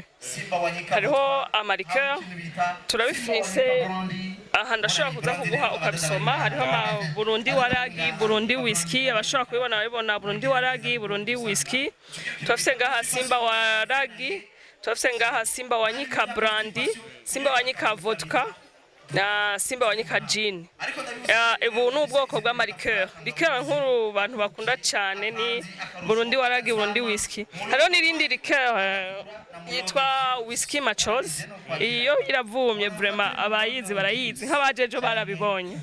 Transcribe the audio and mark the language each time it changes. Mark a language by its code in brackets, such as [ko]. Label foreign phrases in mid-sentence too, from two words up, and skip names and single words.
[rn] Hariho amarikeur, turabifise aha ndashobora kuza kuguha ukabisoma. Hariho Burundi waragi, Burundi whisky, abashobora kubibona babibona Burundi waragi, Burundi whisky. Turafise ngaha Simba waragi, turafise ngaha Simba wanyika brandy, Simba wanyika vodka na Simba wanyika gin. Ubu ni ubwoko bw'amarikeur. Likeur nkuru bantu bakunda cyane ni Burundi waragi, Burundi whisky. Hariho n'irindi likeur yitwa whisky machos. Iyo iravumye vraiment abayizi barayizi nk'abajejo barabibonye.